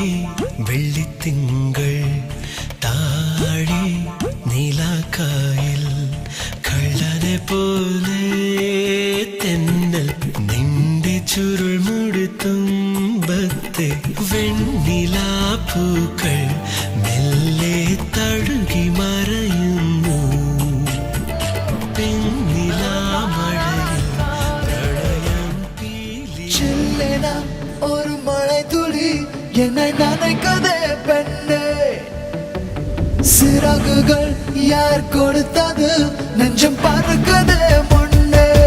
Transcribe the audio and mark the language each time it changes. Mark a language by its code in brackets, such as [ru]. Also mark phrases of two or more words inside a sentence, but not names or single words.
[ml] വെള്ളിത്തിങ്കൾ താഴെ നീലക്കായൽ, കള്ളനെ പോലെ തെന്നൽ നിന്റെ ചുരുൾ മുടുത്തുമ്പത്തെ വെണ്ണിലാപ്പൂക്കൾ മെല്ലെ തഴുകി മറയുന്നു, പെണ്ണിലാമഴയിൽ പ്രളയം പീലി. [ta] சில்லென ஒரு மழை തുളി என்னை நனைக்கதே பெண்ணே, சிறகுகள் யார் கொடுத்தது, நெஞ்சம் பறக்கதே முன்னே.